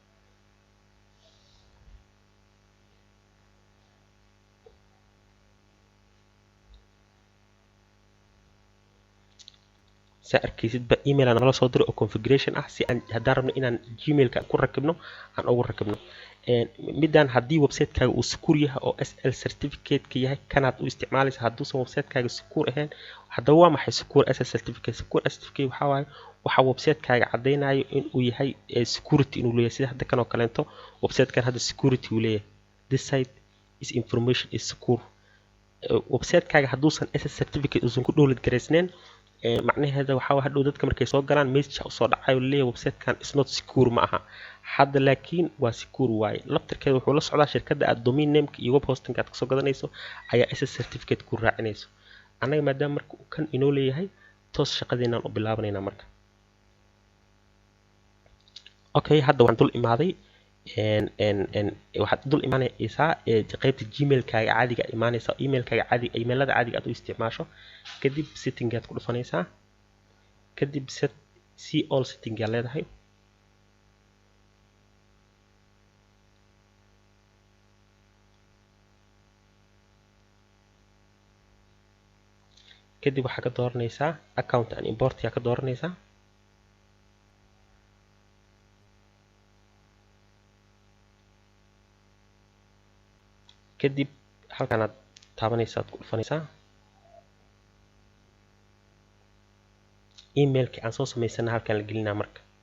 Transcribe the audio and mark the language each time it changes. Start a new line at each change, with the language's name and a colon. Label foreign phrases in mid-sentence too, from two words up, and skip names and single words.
Somali: arkaysid ba email aan nala soo diray oo configuration ah si aan haddaan rabno inaan gmailka ku rakibno aan ugu rakibno midaan haddii website-kaaga uu secure yahay oo
English: SL certificate-
Somali: ka yahay kanaad u isticmaalaysa hadduusan website-kaaga secure ahayn haddaba waa maxay
English: secure SL certificate secure certificate
Somali: waxaa waaye waxa website-kaaga caddaynayo in uu yahay security inuu leeyahay sida hadda kan oo kaleento website-kan hadda security uu leeyahay
English: this site is information is secure
Somali: website-kaaga hadduusan
English: SL certificate
Somali: uusan ku download garaysnayn macnaheeda waxa waa hadhow dadka markay soo galaan message soo dhacayo leeyahay website-kan
English: is not secure
Somali: ma aha hadda laakiin waa secure waaye laftirkeeda wuxuu la socdaa shirkadda aad domain nameka iyo
English: web hosting
Somali: aad kasoo gadanayso ayaa
English: SS certificate
Somali: ku raacinayso annaga maadaama marka uu kan inoo leeyahay toos shaqadeenaan u bilaabanaynaa marka okay hadda waxaan dul imaaday waxaad dul imaanaysaa qaybta gmailkaaga caadiga imaanaysaa emailkaaga caadiga emailada caadiga aad u isticmaasho kadib setting aad ku dhufanaysaa kadib
English: see all setting
Somali: aad leedahay kadib waxaa ka dooranaysaa
English: account and import
Somali: yaa ka dooranaysaa kadib halkan aad taabanaysaa aad ku dhufanaysaa emailka aan soo samaysana halkan la gelinaa marka